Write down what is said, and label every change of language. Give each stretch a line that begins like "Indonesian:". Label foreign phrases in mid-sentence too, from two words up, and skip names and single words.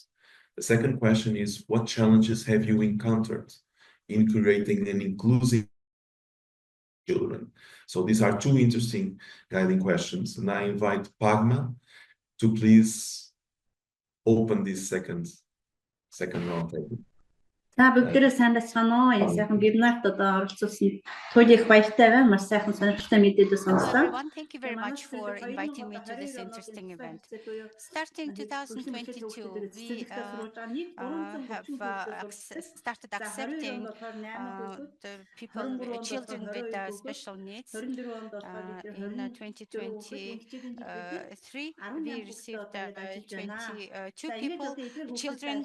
English: The second question is, what challenges have you encountered in creating an inclusive children? So these are 2 interesting guiding questions, and I invite Padma to please open this second roundtable.
Mongolian: За бүгдээрээ сайн байцгаана уу? Энэ сайхан вебинарт одоо оролцуулсан туйлын их баяртай байна. Маш сайхан сонирхолтой мэдээлэл сонслоо.
English: Everyone, thank you very much for inviting me to this interesting event. Starting 2022, we have started accepting the people, children with special needs. In 2023, we received 22 children.